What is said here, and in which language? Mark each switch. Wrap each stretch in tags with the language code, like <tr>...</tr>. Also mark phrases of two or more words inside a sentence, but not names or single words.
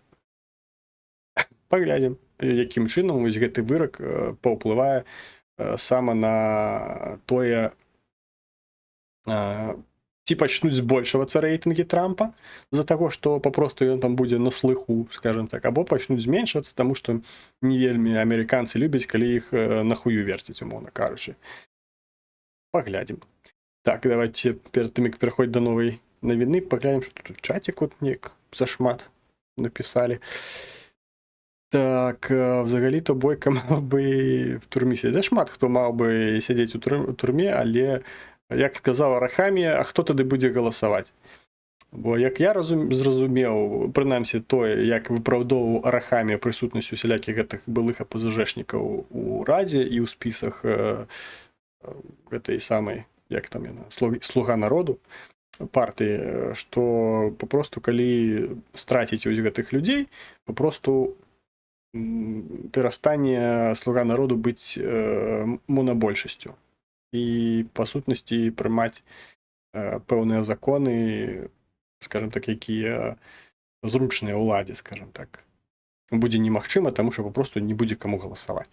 <be>Паглядзім, якім чынам вось гэты вырак паўплывае сама на тое, ці пачнуць збольшвацца рэйтынгі Трампа з-за таго, што папросту ён там будзе на слыху, скажем так, або пачнуць зменшвацца, таму што не вельмі амерыканцы любяць, калі іх на хую верціць, умоўна кажучы. Паглядзім. Так, давайте перад тым, як пераходзіць да новай навіны, паглядзім, што тут чатик от неяк зашмат напісалі.</be> <uk>Так, взагалі-то Бойка мав би в турмі сидіти. Шмат хто мав би сидіти у турмі, але, як сказав Арахамія, а хто тоді буде голосувати? Бо, як я зрозумів, принаймні той, як виправдовував Арахамія присутність усіляких</uk> <be>гэтых былых</be> <uk>АПЗЖшників у Раді і у списах</uk> <ru>этой самой,</ru> <be>як там яна,</be> <ru>Слуга народу, партии, что попросту,</ru> <be>калі страціць ось гэтых людей, попросту перастане Слуга народу быць монабольшасцю і па сутнасці прымаць пэўныя законы, скажем так, якія зручныя ўладзе, скажем так, будзе немагчыма, таму што папросту не будзе каму галасаваць.</be>